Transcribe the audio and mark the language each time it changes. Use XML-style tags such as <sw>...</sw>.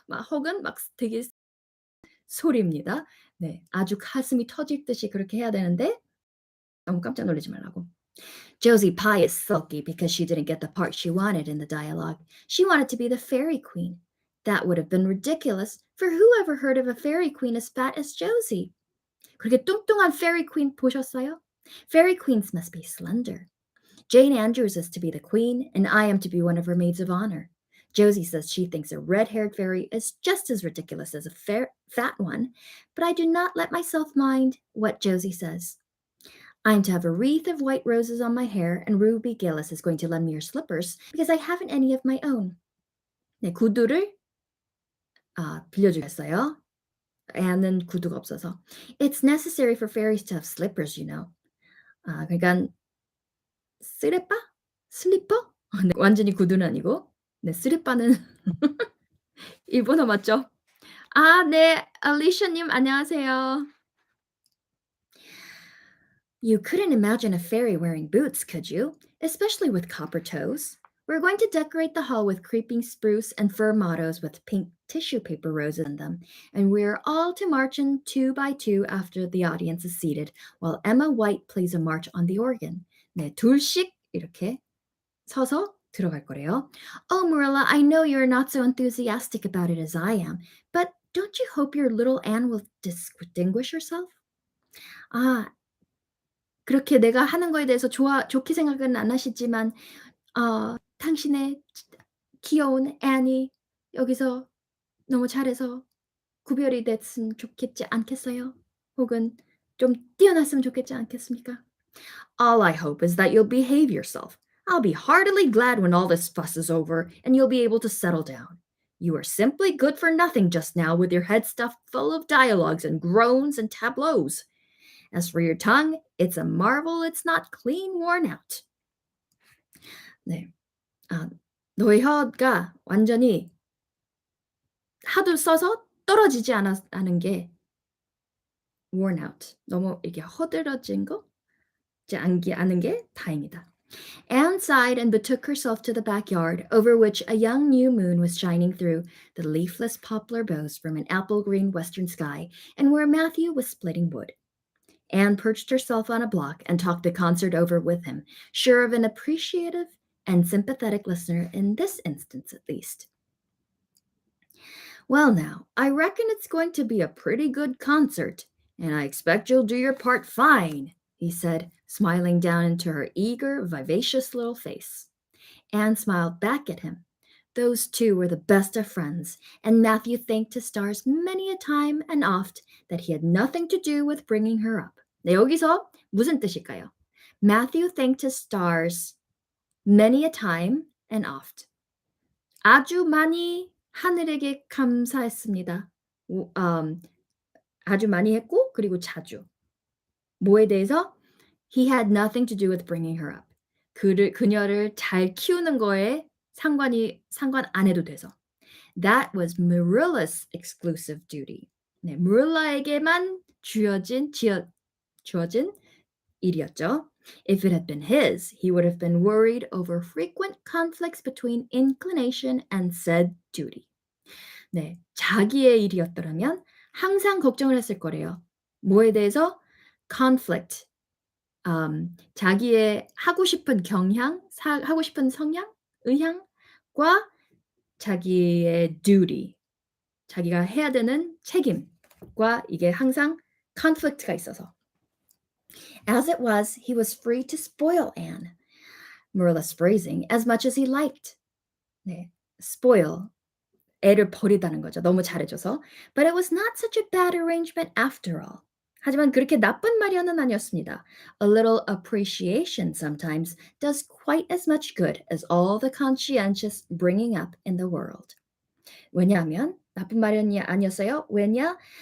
<ko>혹은 막 되게 소리입니다. 네, 아주 가슴이 터질 듯이 그렇게 해야 되는데 너무 깜짝 놀라지 말라고.</ko> <en>Josie Pye is sulky because she didn't get the part she wanted in the dialogue. She wanted to be the fairy queen. That would have been ridiculous, for who ever heard of a fairy queen as fat as Josie?</en> <ko>그렇게 뚱뚱한 fairy queen 보셨어요?</ko> <en>Fairy queens must be slender. Jane Andrews is to be the queen, and I am to be one of her maids of honor. Josie says she thinks a red-haired fairy is just as ridiculous as a fat one, but I do not let myself mind what Josie says. I'm to have a wreath of white roses on my hair, and Ruby Gillis is going to lend me her slippers because I haven't any of my own.</en> <ko>네, 구두를 빌려주겠어요. Anne는 구두가 없어서.</ko> <en>It's necessary for fairies to have slippers, you know.</en> <ko>그러니까 슬리퍼? 네, 완전히 구두는 아니고. 네, 슬리퍼는 일본어 맞죠? 네, 알리샤님 안녕하세요.</ko> <en>You couldn't imagine a fairy wearing boots, could you? Especially with copper toes. We're going to decorate the hall with creeping spruce and fir mottos with pink tissue paper roses in them, and we're all to march in 2 by 2 after the audience is seated, while Emma White plays a march on the organ.</en> <ko>네, 둘씩 이렇게 서서 들어갈 거래요.</ko> <en>Oh, Marilla, I know you're not so enthusiastic about it as I am, but don't you hope your little Anne will distinguish herself?</en> <ko>그렇게 내가 하는 거에 대해서 좋게 생각은 안 하시지만 당신의 귀여운 앤이 여기서 너무 잘해서 구별이 됐으면 좋겠지 않겠어요? 혹은 좀 뛰어났으면 좋겠지 않겠습니까?</ko> <en>All I hope is that you'll behave yourself. I'll be heartily glad when all this fuss is over and you'll be able to settle down. You are simply good for nothing just now with your head stuffed full of dialogues and groans and tableaus. As for your tongue, it's a marvel it's not clean worn out.</en> <ko>네. 너의 혀가 완전히 하도 써서 떨어지지 않은 게</ko> <en>worn out.</en> <ko>너무 이게 허들어진 거지 않은 게 다행이다.</ko> <en>Anne sighed and betook herself to the backyard, over which a young new moon was shining through the leafless poplar boughs from an apple-green western sky, and where Matthew was splitting wood. Anne perched herself on a block and talked the concert over with him, sure of an appreciative and sympathetic listener in this instance at least. Well, now, I reckon it's going to be a pretty good concert, and I expect you'll do your part fine, he said, smiling down into her eager, vivacious little face. Anne smiled back at him. Those two were the best of friends, and Matthew thanked his stars many a time and oft that he had nothing to do with bringing her up.</en> <ko>네, 여기서 무슨 뜻일까요?</ko> <en>Matthew thanked his stars many a time and oft.</en> <ko>아주 많이 하늘에게 감사했습니다. 아주 많이 했고 그리고 자주. 뭐에 대해서?</ko> <en>He had nothing to do with bringing her up.</en> <ko>그녀를 잘 키우는 거에 상관 안 해도 돼서.</ko> <en>That was Marilla's exclusive duty.</en> <ko>네, Marilla에게만 주어진 일이었죠.</ko> <en>If it had been his, he would have been worried over frequent conflicts between inclination and said duty.</en> <ko>네, 자기의 일이었더라면 항상 걱정을 했을 거래요. 뭐에 대해서? conflict. 자기의 하고 싶은 경향, 하고 싶은 성향, 의향과 자기의 duty, 자기가 해야 되는 책임과 이게 항상 conflict가 있어서.</ko> <en>As it was, he was free to spoil Anne, Marilla's phrasing, as much as he liked.</en> <ko>네, spoil, 애를 버리다는 거죠. 너무 잘해줘서.</ko> <en>But it was not such a bad arrangement after all.</en> <ko>하지만 그렇게 나쁜 마련은 아니었습니다.</ko> <en>A little appreciation sometimes does quite as much good as all the conscientious bringing up in the world.</en> <ko>왜냐하면 나쁜 마련이 아니었어요. 왜냐?</ko>